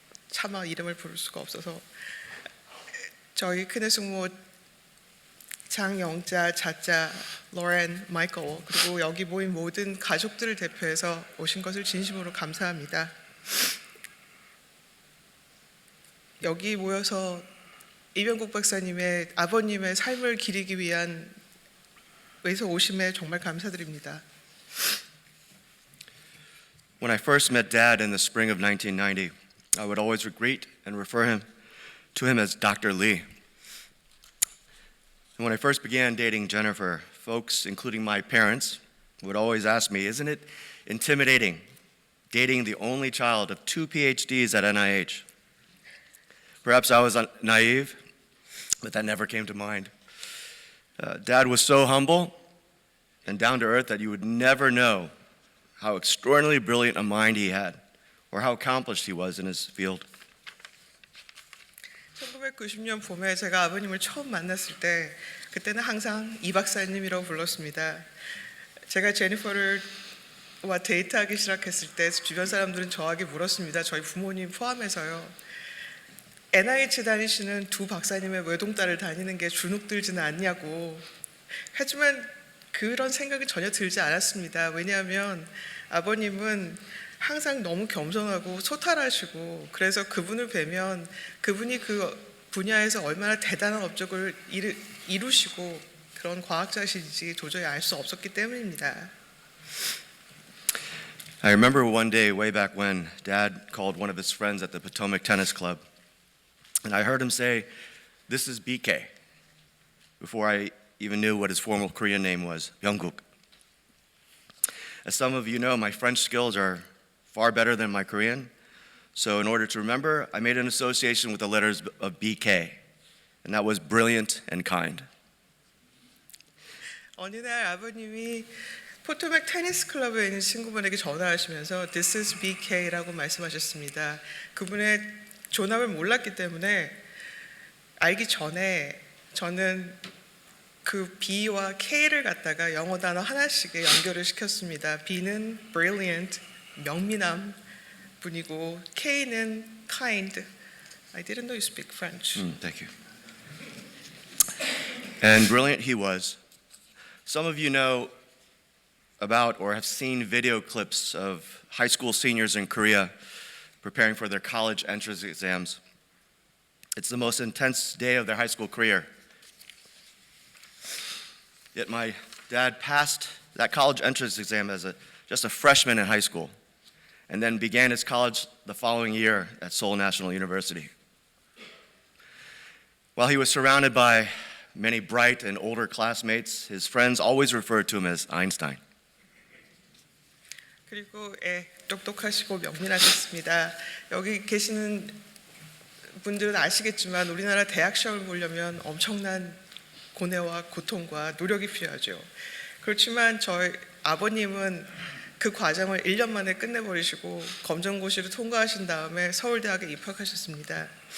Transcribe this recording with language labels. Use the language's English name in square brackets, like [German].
[Korean] 차마 이름을 부를 수가 없어서 저희 큰애 숙모 장영자, 자자, 로렌, 마이클 그리고 여기 모인 모든 가족들을 대표해서 오신 것을 진심으로 감사합니다. 여기 모여서 이병국 박사님의 아버님의 삶을 기리기 위한 위해서 오심에 정말 감사드립니다. [English] When I first met Dad in the spring of 1990, I would always greet and refer to him as Dr. Lee. And when I first began dating Jennifer, folks, including my parents, would always ask me, isn't it intimidating dating the only child of 2 PhDs at NIH? Perhaps I was naive, but that never came to mind. Dad was so humble and down to earth that you would never know how extraordinarily brilliant a mind he had or how accomplished he was in his field. [Korean] 1990년 봄에 제가 아버님을 처음 만났을 때 그때는 항상 이 박사님이라고 불렀습니다. 제가 제니퍼와 데이트하기 시작했을 때 주변 사람들은 저에게 물었습니다. 저희 부모님 포함해서요. NIH 다니시는 두 박사님의 외동딸을 다니는 게 주눅들지는 않냐고. 하지만 그런 생각이 전혀 들지 않았습니다. 왜냐하면 아버님은 항상 너무 겸손하고 소탈하시고 그래서 그분을 뵈면 그분이 그 분야에서 얼마나 대단한 업적을 이루시고 그런 과학자신지 도저히 알 수 없었기 때문입니다. [English] I remember one day way back when Dad called one of his friends at the Potomac Tennis Club, and I heard him say, "This is BK," before I even knew what his formal Korean name was, Byung-guk. As some of you know, my French skills are far better than my Korean, so in order to remember, I made an association with the letters of BK, and that was brilliant and kind. [Korean] 어느 날 아버님이 포토맥 테니스 클럽에 있는 친구분에게 전화하시면서 [English] This is BK [Korean] 라고 말씀하셨습니다. 그분의 존함을 몰랐기 때문에 알기 전에 저는 그 B와 K를 갖다가 영어 단어 하나씩에 연결을 시켰습니다. B는 brilliant, 명민함 분이고 K는 kind. [English] I didn't know you speak French. Thank you. And brilliant he was. Some of you know about or have seen video clips of high school seniors in Korea preparing for their college entrance exams. It's the most intense day of their high school career. Yet my dad passed that college entrance exam as just a freshman in high school and then began his college the following year at Seoul National University. While he was surrounded by many bright and older classmates, his friends always referred to him as Einstein. [Korean] 그리고 똑똑하시고 명민하셨습니다. 여기 계시는 분들은 아시겠지만 우리나라 대학 시험을 보려면 엄청난 고뇌와 고통과 노력이 필요하죠. 그렇지만 저희 아버님은 그 과정을 1년 만에 끝내버리시고 검정고시를 통과하신 다음에 서울대학에 입학하셨습니다.